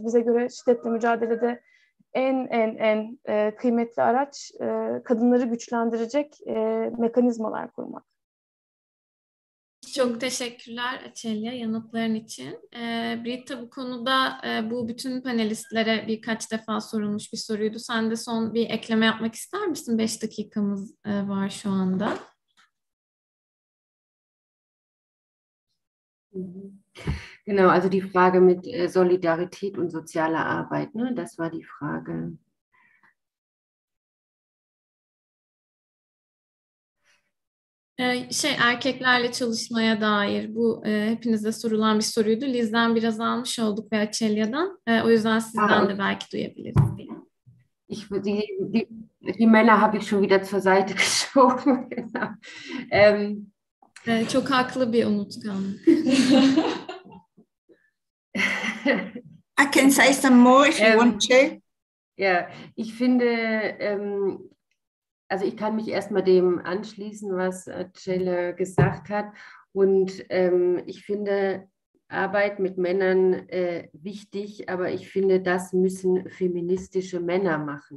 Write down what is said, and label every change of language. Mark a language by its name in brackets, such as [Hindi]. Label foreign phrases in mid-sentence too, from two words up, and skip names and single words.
[Turkish] Bize göre şiddetle mücadelede en kıymetli araç kadınları güçlendirecek mekanizmalar kurmak. Çok teşekkürler Açelya yanıtların için. Britta, bu konuda bu bütün panelistlere birkaç defa sorulmuş bir soruydu. Sen de son bir ekleme yapmak ister misin? 5 dakikamız var şu anda. [German] Genau, also die Frage mit Solidarität und sozialer Arbeit, ne? Das war die Frage. [Turkish] Erkeklerle çalışmaya dair bu hepinize sorulan bir soruydu. Liz'den biraz almış olduk ve Açelya'dan. O yüzden sizden de belki duyabiliriz diye. [German] Die Männer habe ich schon wieder zur Seite geschoben. [Turkish] Çok haklı bir unutkanlık. [English] I can say some more if you want to. [German] Ja, ich finde, also ich kann mich erstmal dem anschließen, was Celle gesagt hat. Und ich finde Arbeit mit Männern wichtig, aber ich finde, das müssen feministische Männer machen.